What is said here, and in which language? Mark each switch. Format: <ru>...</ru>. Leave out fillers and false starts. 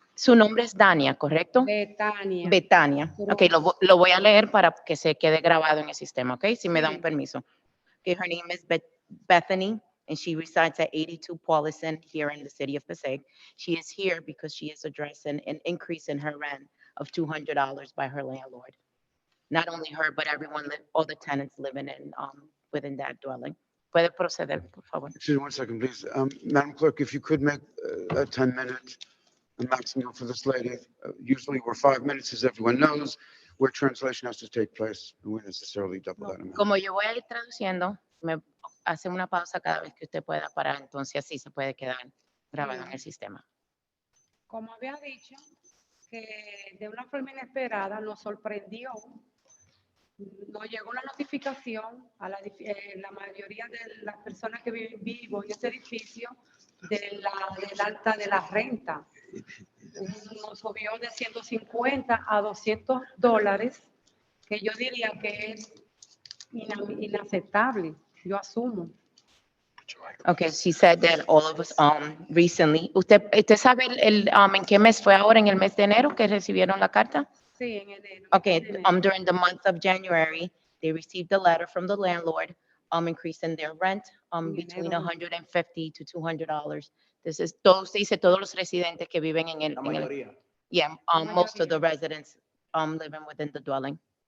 <es>Su nombre es Dania, ¿correcto? Betania. Betania. Ok, lo voy a leer para que se quede grabado en el sistema, ok? Si me da un permiso.</es> <en>Okay, her name is Bethany, and she resides at 82 Paulison here in the city of Passaic. She is here because she is addressing an increase in her rent of $200 by her landlord. Not only her, but everyone, all the tenants living in within that dwelling.</en> <es>Puede proceder, por favor.</es> <en>Excuse me 1 second, please. Madam Clerk, if you could make a 10-minute maximum for this lady. Usually we're 5 minutes, as everyone knows, where translation has to take place, and we necessarily double that amount.</en> <es>Como yo voy a ir traduciendo, me hace una pausa cada vez que usted pueda parar, entonces así se puede quedar grabado en el sistema. como había dicho, que de una forma inesperada nos sorprendió. Nos llegó una notificación a la mayoría de las personas que vivo en este edificio del alta de la renta. Nos subió de 150 a $200, que yo diría que es inaceptable, yo asumo.</es> <en>Okay, she said that all of us recently.</en> <es>¿Usted sabe en qué mes fue ahora, en el mes de enero, que recibieron la carta? Sí, en enero.</es> <en>Okay,</en> <es>en enero.</es> <en>during the month of January, they received a letter from the landlord increasing their rent between $150 to $200. This is</en> <es>usted dice todos los residentes que viven en el La mayoría.</es> <en>yeah, most of the residents living within the dwelling.</en>